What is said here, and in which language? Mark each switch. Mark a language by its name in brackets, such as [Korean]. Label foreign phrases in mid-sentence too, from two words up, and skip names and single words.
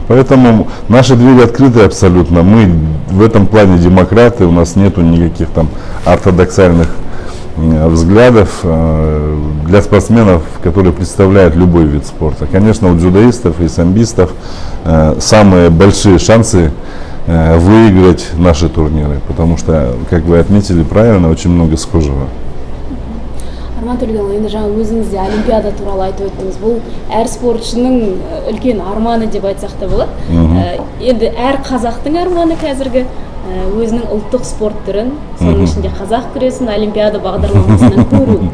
[Russian] Поэтому наши двери открыты абсолютно. Мы в этом плане демократы, у нас нету никаких там ортодоксальных взглядов для спортсменов, которые представляют любой вид спорта. Конечно, у дзюдоистов и самбистов самые большие шансы выиграть наши турниры, потому что, как вы отметили правильно, очень много схожего. [Kazakh] Арман Төлегенұлы, енді жаңа өзіңіз де олимпиада туралы айтып өттіңіз. Бұл әр спортшының үлкен арманы деп айтсақ та болады. Енді әр қазақтың арманы қазіргі өзінің ұлттық спорт түрін, соның ішінде қазақ күресін олимпиада бағдарламасынан көру.